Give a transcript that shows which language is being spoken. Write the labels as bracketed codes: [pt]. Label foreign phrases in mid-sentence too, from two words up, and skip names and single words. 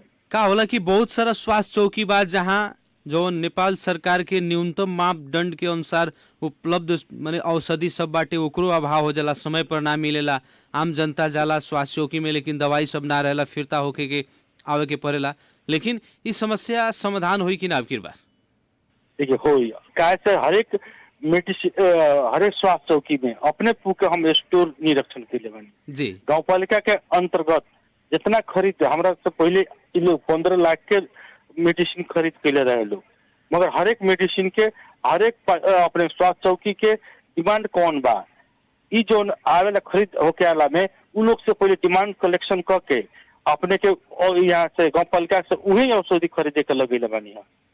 [bho] का होला कि बहुत सारा स्वास्थ्य चौकी बा जहाँ जो नेपाल सरकार के न्यूनतम मापदंड के अनुसार उपलब्ध माने औषधि सब बाटे ओकरो अभाव हो जाला, समय पर ना मिलेला, आम जनता जाला स्वास्थ्य चौकी में लेकिन दवाई सब ना रहेला, फिरता होके के आवे के पड़ेला। लेकिन इस समस्या समाधान हुई कि ना अब बार? देखिए होई कैसे हरेक मेडिसिन हरेक स्वास्थ्य चौकी में अपने के हम स्टोर निरीक्षण के लिए बनी। जी गांव पालिका के अंतर्गत जितना खरीद हमरा से पहले इन लोग 15 लाख के मेडिसिन खरीद के ले रहे लोग, मगर हरेक मेडिसिन के हरेक अपने स्वास्थ्य चौकी के डिमांड कौन बा ई जो आवेला खरीद होके आला में उ लोग से पहले डिमांड कलेक्शन करके अपने के यहाँ से गांव पालिका से वही औषधि खरीदे के लगे बानी है।